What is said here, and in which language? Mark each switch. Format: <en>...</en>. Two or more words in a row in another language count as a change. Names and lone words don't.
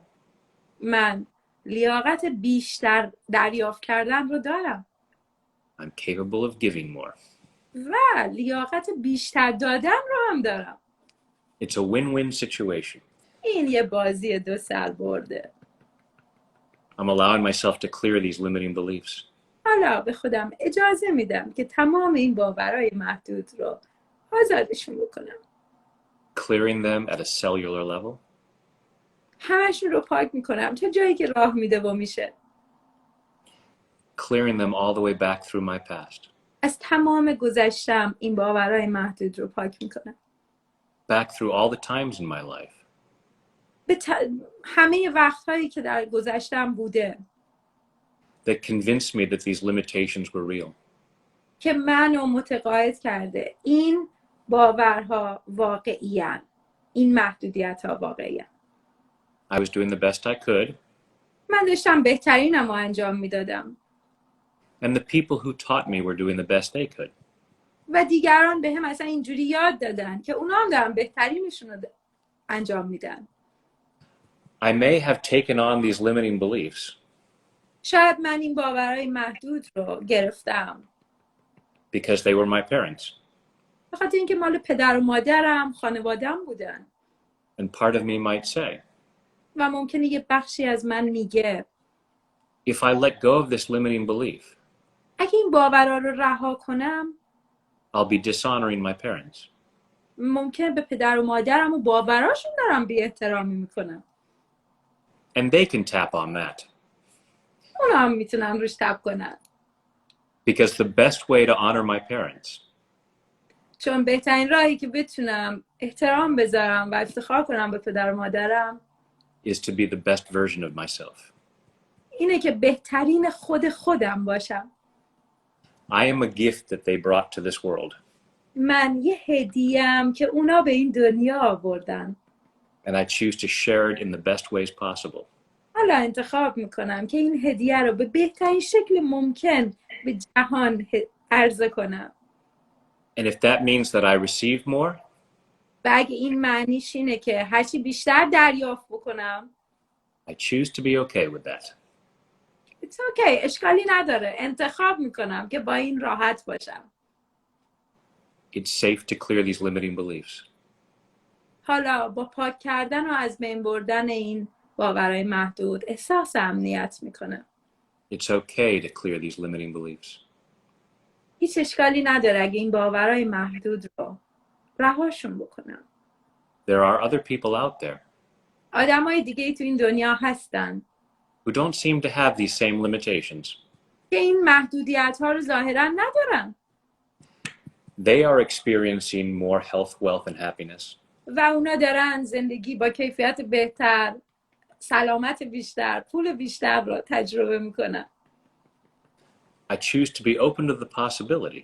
<fa>من لیاقت بیشتر دریافت کردن رو دارم.</fa> <en>I'm capable of giving more.</en> <fa>و لیاقت بیشتر دادن رو هم دارم.</fa> <en>It's a win-win situation.</en> <fa>این یه بازی دو سر برده.</fa> <en>I'm allowing myself to clear these limiting beliefs.</en> <fa>حالا به خودم اجازه میدم که تمام این باورهای محدود رو آزادشون بکنم.</fa> <en>Clearing them at a cellular level.</en> <fa>همشون رو پاک میکنم تا جایی که راه میده و میشه.</fa> <en>Clearing them all the way back through my past.</en> <fa>از تمام گذشتم این باورهای محدود رو پاک میکنم.</fa> <en>Back through all the times in my life.</en> <fa>همه وقتهایی که در گذشتم بوده.</fa> <en>That convinced me that these limitations were real.</en> <fa>که منو متقاعد کرده این باورها واقعی‌اند. این محدودیت ها واقعی‌اند.</fa> <en>I was doing the best I could.</en> <fa>من داشتم بهترینم رو انجام میدادم.</fa> <en>And the people who taught me were doing the best they could.</en> <fa>و دیگران به هم اصلا اینجوری یاد دادن که اونا هم دارن بهترینشون رو انجام میدن.</fa> <en>I may have taken on these limiting beliefs.</en> <fa>شاید من این باورهای محدود رو گرفتم.</fa> <en>Because they were my parents.</en> <fa>به خاطر اینکه مال پدر و مادرم، خانواده‌ام بودن.</fa> <en>And part of me might say,</en> <fa>و ممکنه یه بخشی از من میگه</fa> <en>if I let go of this limiting belief,</en> <fa>اگه این باورها رو رها کنم</fa> <en>I'll be dishonoring my parents.</en> <fa>ممکنه به پدر و مادرم و باوراشون دارم بی احترامی میکنم.</fa> <en>And they can tap on that.</en> <fa>اونا هم میتونن روش تپ کنن.</fa> <en>Because the best way to honor my parents</en> <fa>چون بهترین راهی که بتونم احترام بذارم و افتخار کنم به پدر و مادرم</fa> <en>is to be the best version of myself.</en> <fa>اینه که بهترین خودم باشم.</fa> <en>I am a gift that they brought to this world.</en> <fa>من یه هدیه‌ام که اونا به این دنیا آوردن.</fa> <en>And I choose to share it in the best ways possible.</en> <fa>حالا انتخاب میکنم که این هدیه رو به بهترین شکل ممکن به جهان عرضه کنم.</fa> <en>And if that means that I receive more,</en> <fa>و اگه این معنیش اینه که هرچی بیشتر دریافت بکنم</fa> <en>I choose to be okay with that. It's okay.</en> <fa>اشکالی نداره. انتخاب میکنم که با این راحت باشم.</fa> <en>It's safe to clear these limiting beliefs.</en> <fa>حالا با پاک کردن و از بین بردن این باورهای محدود احساس امنیت میکنم.</fa> <en>It's okay to clear these limiting beliefs.</en> <fa>هیچ اشکالی نداره اگه این باورهای محدود رو رهاشون بکنم.</fa> <en>There are other people out there</en> <fa>آدمای دیگه تو این دنیا هستن</fa> <en>who don't seem to have these same limitations.</en> <fa>که این محدودیت ها رو ظاهرا ندارن.</fa> <en>They are experiencing more health, wealth, and happiness.</en> <fa>و اونا دارن زندگی با کیفیت بهتر، سلامت بیشتر، پول بیشتر رو تجربه میکنن.</fa> <en>I choose to be open to the possibility</en>